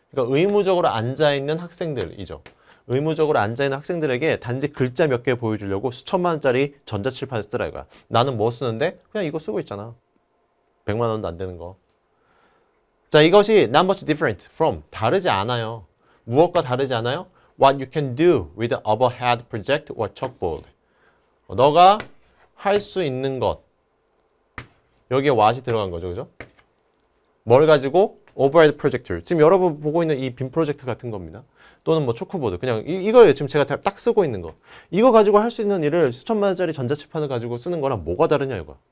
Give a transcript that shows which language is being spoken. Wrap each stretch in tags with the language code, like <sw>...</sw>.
<ko>그러니까 의무적으로 앉아있는 학생들이죠. 의무적으로 앉아있는 학생들에게 단지 글자 몇 개 보여주려고 수천만 원짜리 전자칠판을 쓰라 이거야. 나는 뭐 쓰는데? 그냥 이거 쓰고 있잖아. 100만 원도 안 되는 거.</ko> <en>자,</en> <ko>이것이</ko> <en>not much different from.</en> <ko>다르지 않아요. 무엇과 다르지 않아요?</ko> <en>What you can do with an overhead project or chalkboard.</en> <ko>너가 할 수 있는 것. 여기에 what이 들어간 거죠. 그죠? 뭘 가지고? overhead projector. 지금 여러분 보고 있는 이 빔 프로젝트 같은 겁니다. 또는 뭐 초크보드. 그냥 이거예요. 지금 제가 딱 쓰고 있는 거. 이거 가지고 할 수 있는 일을 수천만 원짜리 전자칠판을 가지고 쓰는 거랑 뭐가 다르냐 이거야.</ko>